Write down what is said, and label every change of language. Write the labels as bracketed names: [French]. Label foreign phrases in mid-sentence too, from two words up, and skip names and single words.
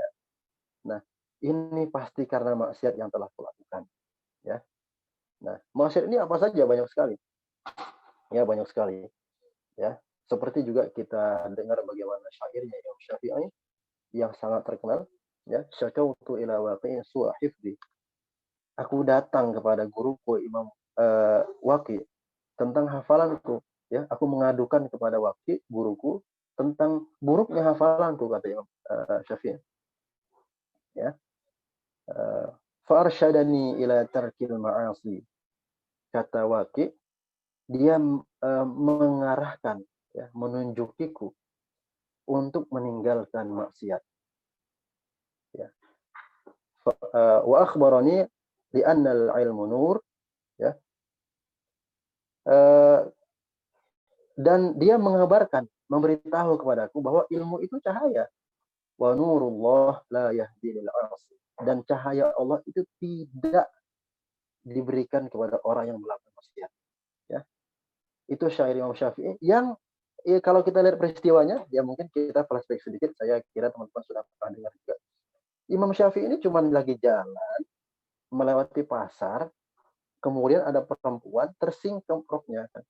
[Indonesian] Nah, ini pasti karena maksiat yang telah kulakukan, ya. Nah, maksiat ini apa saja? Banyak sekali. Ya, banyak sekali, ya. Seperti juga kita dengar bagaimana syairnya Imam Syafi'i yang sangat terkenal, [Arabic] يا، شكوت إلى وكيع سوء حفظي. [Indonesian] Aku datang kepada guruku Imam Waqi tentang hafalanku, ya. Aku mengadukan kepada Waqi, guruku, tentang buruknya hafalanku, kata Imam Syafi'i, ya. [Arabic] فأرشدني إلى ترك المعاصي. [Indonesian] Kata Waqi, dia mengarahkan, ya, menunjukiku untuk meninggalkan maksiat, ya. [Arabic] وأخبرني بأن العلم نور، يا. [Indonesian] Dan dia mengabarkan, memberitahu kepadaku bahwa ilmu itu cahaya. [Arabic] ونور الله لا يهدى لعاصي. [Indonesian] Dan cahaya Allah itu tidak diberikan kepada orang yang melakukan maksiat, ya. Itu syair Imam Syafi'i yang kalau kita lihat peristiwanya, ya mungkin kita flashback sedikit, saya kira teman-teman sudah pernah dengar juga. Imam Syafi'i ini cuma lagi jalan melewati pasar, kemudian ada perempuan tersingkap roknya, kan.